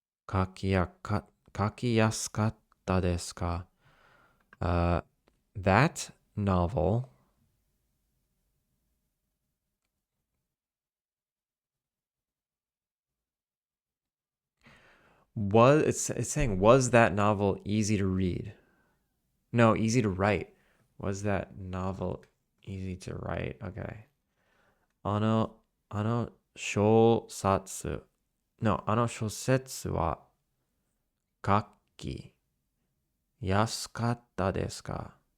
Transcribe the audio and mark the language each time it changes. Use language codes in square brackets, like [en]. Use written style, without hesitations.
[ja] 書きやすかったですか? [en] That novel it's saying, was that novel easy to read? No, easy to write. Was that novel easy to write? Okay. [ja] あの小説 No, あの小説は書きやすかったですか?